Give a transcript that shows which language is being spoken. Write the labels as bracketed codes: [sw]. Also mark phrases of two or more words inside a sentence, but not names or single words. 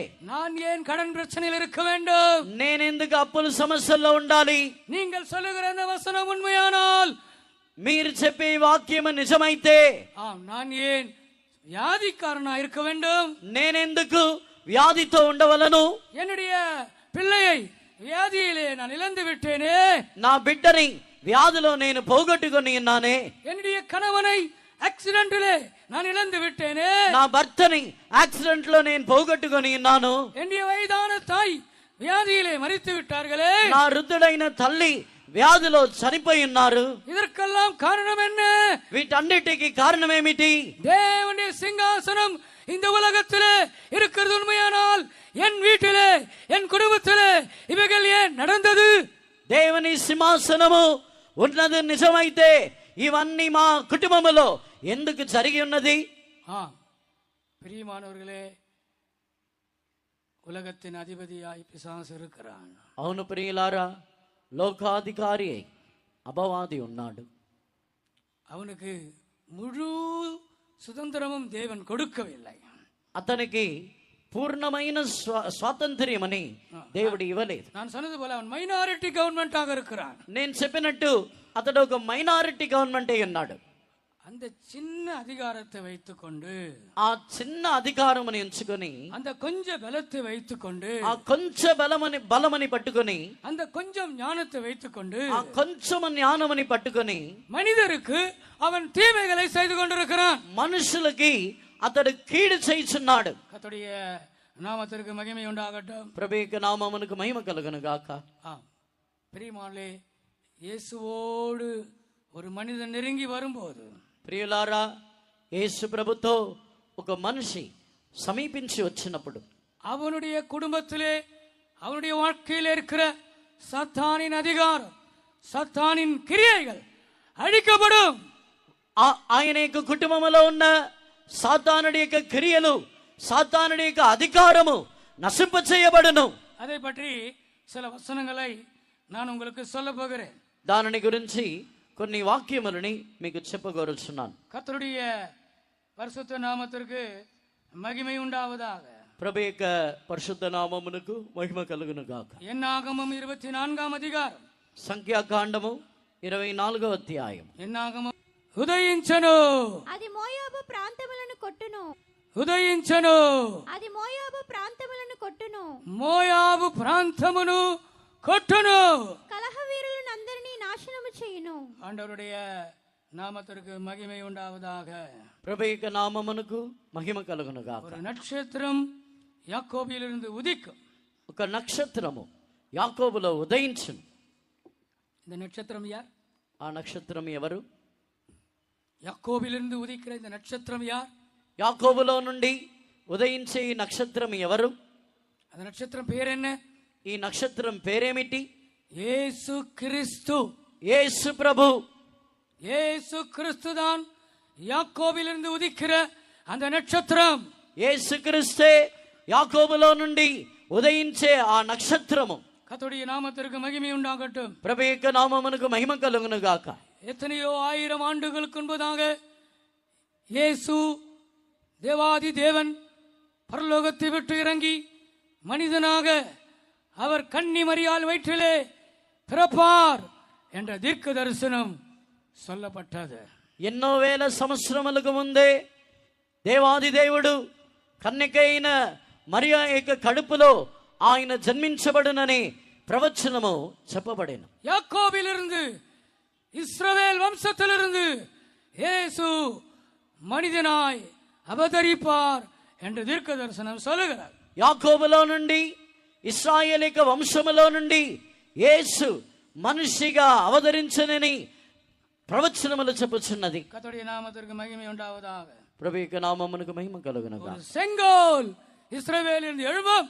[ta] நான் ஏன் கடன் பிரச்சனையில் இருக்க வேண்டும்? [te] నేనెందుకు అప్పుల సమస్యల్లో ఉండాలి? [ta] நீங்கள் சொல்லுகிற அந்த வசனம் உண்மையானால், [te] మీరు చెప్పే వాక్యము నిజమైతే [ta] நான் ஏன் வியாதிக்காரனா இருக்க வேண்டும்? [te] నేనెందుకు వ్యాధితో ఉండవలను. [ta] என்னுடைய பிள்ளையை வியாதியிலே நான் இழந்து விட்டேனே, [te] నా బిడ్డని వ్యాధిలో నేను పోగొట్టుకొని ఉన్నానే. [ta] என்னுடைய கணவனை ஆக்சிடென்ட்டிலே நான் இழந்து விட்டேனே, [te] నా భర్తని యాక్సిడెంట్ లో నేను పోగొట్టుకొని ఉన్నాను. [ta] என்னுடைய வயதான தாய் வியாதியிலே மரித்து விட்டார்களே, [te] నా వృద్ధుడైన తల్లి వ్యాధిలో చనిపోయి ఉన్నారు. [ta] இதற்கெல்லாம் காரணம் என்ன? [te] వీటన్నిటికీ కారణం ఏమిటి? [ta] தேவனுடைய சிங்காசனம் இந்த உலகத்திலே இருக்கிறது உண்மையானால் என் வீட்டிலே என் குடும்பத்திலே இவைகள் ஏன் நடந்தது? [te] దేవుని సింహాసనము ఉన్నది నిజమైతే ఇవన్నీ మా కుటుంబములో ఎందుకు జరిగి ఉన్నది? [ta] பிரியமானவர்களே, உலகத்தின் அதிபதியாய் பிசாசு இருக்கிறான். [te] అవును ప్రియులారా, లోకాధికారి అపవాది ఉన్నాడు. [ta] அவனுக்கு முழு சுதந்திரமும் தேவன் கொடுக்கவில்லை. [te] అతనికి పూర్ణమైన స్వాతంత్ర్యమని దేవుడు ఇవ్వలేదు. [ta] நான் சொன்னது போல அவன் [en] minority governmentஆக [ta] இருக்கிறான். [te] నేను చెప్పినట్టు అతడు ఒక [en] minority government [te] అయి ఉన్నాడు. [ta] அந்த சின்ன அதிகாரத்தை வைத்துக்கொண்டு, [te] ఆ చిన్న అధికారముని ఉంచుకొని, [ta] அந்த கொஞ்ச பலத்தை வைத்துக்கொண்டு, [te] ఆ కొంచెం బలమని పట్టుకొని, [ta] அந்த கொஞ்சம் ஞானத்தை வைத்துக்கொண்டு, [te] ఆ కొంచెం జ్ఞానమని పట్టుకొని [ta] மனிதருக்கு அவன் தீமைகளை செய்து கொண்டிருக்கிறான். [te] మనుషులకి అతడు కీడు చేయుచున్నాడు. [ta] கர்த்தருடைய நாமத்திற்கு மகிமை உண்டாகட்டும். [te] ప్రభువుకి నామమునకు మహిమ కలుగును గాక. [ta] பிரியமானே, இயேசுவோடு ஒரு மனிதன் நெருங்கி வரும்போது, [te] ప్రియులారా, యేసు ప్రభుతో ఒక మనిషి సమీపించి వచ్చినప్పుడు [ta] அவனுடைய குடும்பத்திலே அவனுடைய வாழ்க்கையில் இருக்கிற சத்தானின் அதிகாரம், சத்தானின் கிரியைகள் அழிக்கப்படும். [te] ఆయన యొక్క కుటుంబంలో ఉన్న సాతానుడి యొక్క క్రియలు, సాతానుడి యొక్క అధికారము నశింప చేయబడును. [ta] அதை பற்றி சில வசனங்களை நான் உங்களுக்கு சொல்ல போகிறேன். [te] దానిని గురించి కొన్ని వాక్యములని మీకు చెప్పగోరుచున్నాను. [ta] கர்த்தருடைய பரிசுத்த நாமத்திற்கு மகிமை உண்டாவதாக. [te] ప్రభు యొక్క పరిశుద్ధ నామమునకు మహిమ కలుగును గాక. [ta] என்னாகமம் 24 அதிகாரம், [te] సంఖ్యాకాండము 24వ అధ్యాయం. ఎన్నాగమం ఉదయించను, అది మోయాబు ప్రాంతములను కొట్టును, ఉదయించను, అది మోయాబు ప్రాంతములను కొట్టును, మోయాబు ప్రాంతమును కొట్టును, కలహవీరులను అందరినీ నాశనము చేయును. [ta] ஆண்டவருடைய நாமத்திற்கு மகிமை உண்டாவதாக. [te] ప్రభు యొక్క నామమునకు మహిమ కలుగును గాక. [ta] ஒரு நட்சத்திரம் யாக்கோபிலிருந்து உதிக்கும். [te] ఒక నక్షత్రము యాకోబులో ఉదయించును. [ta] இந்த நட்சத்திரம் யார்? [te] ఆ నక్షత్రం ఎవరు? [ta] யாக்கோபிலிருந்து உதிக்கிற இந்த நட்சத்திரம் யார்? [te] యాకోబులో నుండి ఉదయించే ఈ నక్షత్రం ఎవరు? [ta] அந்த நட்சத்திரம் பேர் என்ன? [te] ఈ నక్షత్రం పేరేమిటి? యేసు క్రీస్తు. యేసు ప్రభు. [ta] యేసు క్రీస్తు தான் யாக்கோபிலிருந்து உதிக்கிற அந்த நட்சத்திரம். [te] యేసు క్రీస్తే యాకోబులో నుండి ఉదయించే ఆ నక్షత్రము. [ta] கர்த்தருடைய நாமத்திற்கு மகிமை உண்டாகட்டும். [te] ప్రభు యొక్క నామమునకు మహిమ కలుగును గాక. [ta] எத்தனையோ ஆயிரம் ஆண்டுகளுக்கு முன்பதாக இயேசு தேவாதி தேவன் பரலோகத்தை விட்டு இறங்கி மனிதனாக அவர் கன்னி மரியாள் வயிற்றிலே பிறப்பார் என்ற தீர்க்க தரிசனம் சொல்லப்பட்டது. [te] ఎన్నో వేల సంవత్సరములకు ముందే దేవాది దేవుడు కన్యకైన మరియా యొక్క కడుపులో ఆయన జన్మించబడునని ప్రవచనము చెప్పబడెను. [ta] யாக்கோபிலிருந்து இஸ்ரவேல் வம்சத்திலிருந்து இயேசு மனிதனாய் அவதரிப்பார் என்று தீர்க்க தரிசனம் சொல்லுகிறார். [te] యాకోబులో నుండి ఇశ్రాయేలు యొక్క వంశములో నుండి యేసు మనిషిగా అవతరించనని ప్రవచనములు చెప్పుచున్నది. [ta] கர்த்தருடைய நாமத்திற்கு மகிமை உண்டாவதாக. [te] ప్రభు యొక్క నామమునకు మహిమ కలుగును గాక. [ta] செங்கோல் இஸ்ரவேலிலிருந்து எழும்பும்.